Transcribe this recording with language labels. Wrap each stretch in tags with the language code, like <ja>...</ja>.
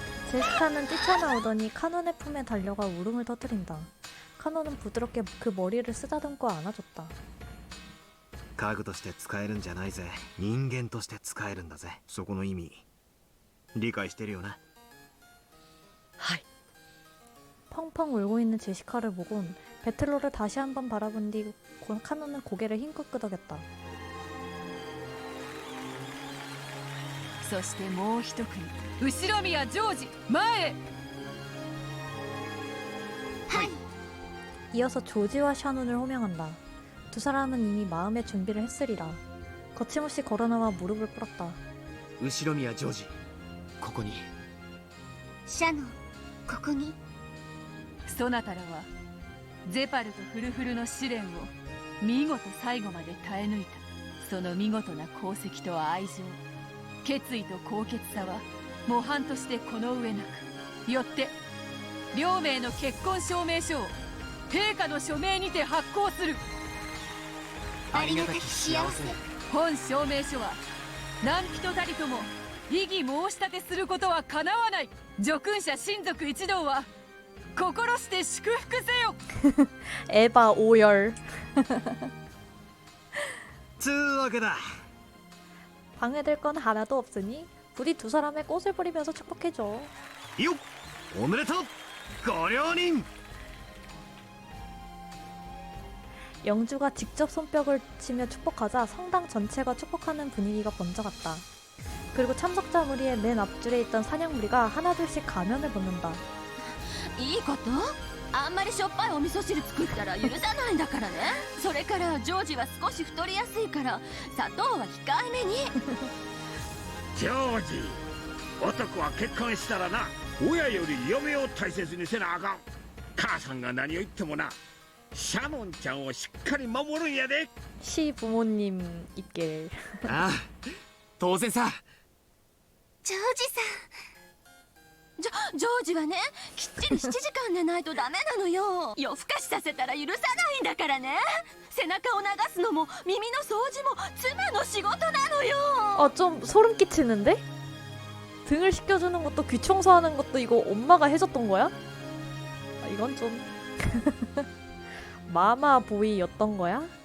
<ko>제시카는 뛰쳐나오더니 카논의 품에 달려가 울음을 터뜨린다. 카논은 부드럽게 그 머리를 쓰다듬고 안아줬다.</ko> <ja>家具として使えるんじゃないぜ。人間として使えるんだぜ。そこの意味理解してるよな。はい</ja> <ko>펑펑 울고 있는 제시카를 보곤 베틀러를 다시 한번 바라본 뒤 카논은 고개를 힘껏 끄덕였다.</ko> <ja>そしてもう一組後ろ宮ジョージ前へ</ja> <ko>이어서 조지와 샤논을 호명한다. 두 사람은 이미 마음의 준비를 했으리라. 거침없이 걸어나와 무릎을 꿇었다.</ko> <ja>後ろ宮ジョージここにシャノンここにそなたらはゼパルとフルフルの試練を見事最後まで耐え抜いたその見事な功績と愛情決意と高潔さは模範としてこの上なくよって両名の結婚証明書を陛下の署名にて発行するありがたき幸せ本証明書は何人たりとも異議申し立てすることはかなわない叙勲者親族一同は心して祝福せよ</ja> <ko>에바 오열.</ko> <ja>つうわけだ。</ja> <ko>방해될 건 하나도 없으니 부디 두 사람의 꽃을 뿌리면서 축복해줘.</ko> <ja>よっおめでとうご両人</ja> <ko>영주가 직접 손뼉을 치며 축복하자 성당 전체가 축복하는 분위기가 번져갔다. 그리고 참석자 무리의 맨 앞줄에 있던 사냥 무리가 하나둘씩 가면을 벗는다.</ko> <ja>いいこと？あんまりしょっぱいお味噌汁作ったら許さないんだからね。それからジョージは少し太りやすいから砂糖は控えめに。ジョージ、男は結婚したらな、親より嫁を大切にせなあかん。母さんが何を言ってもな、シャノンちゃんをしっかり守るんやで。</ja> <ko>시부모님 입길.</ko> <ja>ああ、当然さ。ジョージさん、ジョージはね、きっちり7時間寝ないとダメなのよ。夜更かしさせたら許さないんだからね。背中を流すのも耳の掃除も妻の仕事なのよ。</ja> <ko>좀 소름 끼치는데? 등을 씻겨주는 것도 귀 청소하는 것도 이거 엄마가 해줬던 거야? 이건 좀 마마 보이였던 거야?</ko>